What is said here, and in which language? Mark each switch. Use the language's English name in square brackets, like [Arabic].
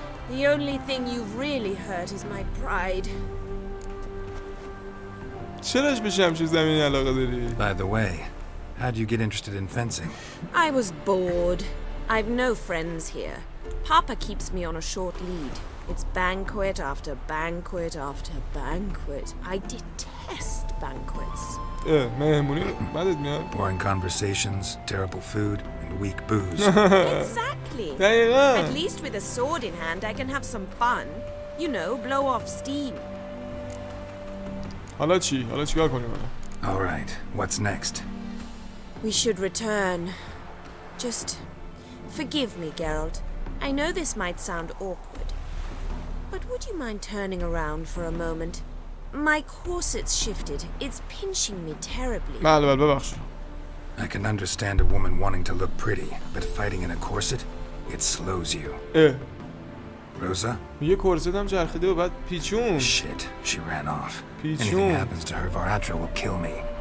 [English] The only thing you've really hurt is my pride. [Persian] چراش به شمشیر زمینی علاقه داری؟ [English] By the way, how'd you get interested in fencing? I was bored. I've no friends here. Papa keeps me on a short lead. It's banquet after banquet after banquet. I detest banquets. [Persian] مهمونی بدت میاد. [English] Boring conversations, terrible food, and weak booze. Exactly. [Persian] دقیقاً. [English] At least with a sword in hand, I can have some fun. You know, blow off steam. [Persian] حالا چیکار کنیم [English] All right, what's next? We should return. Just forgive me, Geralt. I know this might sound awkward, but would you mind turning around for a moment? My corset's shifted. It's pinching me terribly. [Persian] بله ببخشید. [English] I can understand a woman wanting to look pretty, but fighting in a corset, it slows you. Rosa? [Persian] یه کورست هم چرخیده و بعد پیچون. [English] Shit, she ran off. [Persian] پیچون. [English] Anything happens to her, Varatra will kill me.